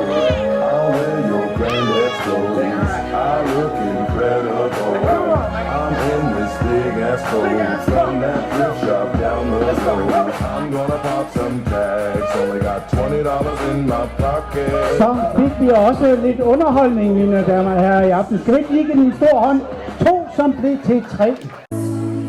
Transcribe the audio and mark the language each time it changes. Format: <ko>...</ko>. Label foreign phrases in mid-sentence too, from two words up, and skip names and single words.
<en>I'll wear your granddad's clothes, I look incredible. I'm in this big ass coat from that thrift shop down the road. I'm gonna pop some tags, only got $20 in my pocket.</en> <da>Så fik vi også lidt underholdning, mine damer og herrer, i aften. Skal vi ikke lige give en stor hånd? 2, som blev til 3.</da>